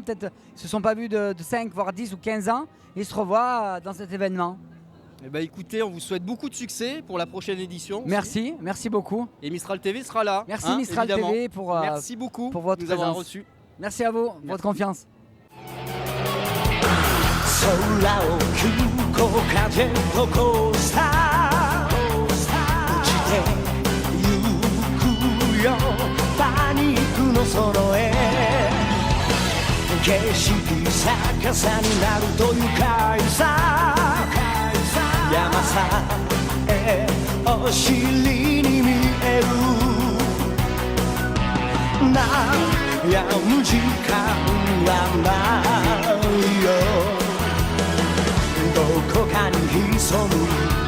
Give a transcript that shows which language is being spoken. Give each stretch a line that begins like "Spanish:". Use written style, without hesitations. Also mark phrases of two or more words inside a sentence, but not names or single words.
French: Peut-être ils ne se sont pas vus de 5, voire 10 ou 15 ans. Ils se revoient dans cet événement. Eh ben, écoutez, on vous souhaite beaucoup de succès pour la prochaine édition. aussi. Merci, merci beaucoup. Et Mistral TV sera là. Merci hein, Mistral évidemment. TV pour, Merci beaucoup pour votre de nous avoir présence. reçus. Merci à vous, votre confiance.
Japanese: 空を急降風のコースター落ちてゆくよパニックの空へ景色逆さになると愉快さ山さえお尻に見える悩む時間はないよどこかに潜む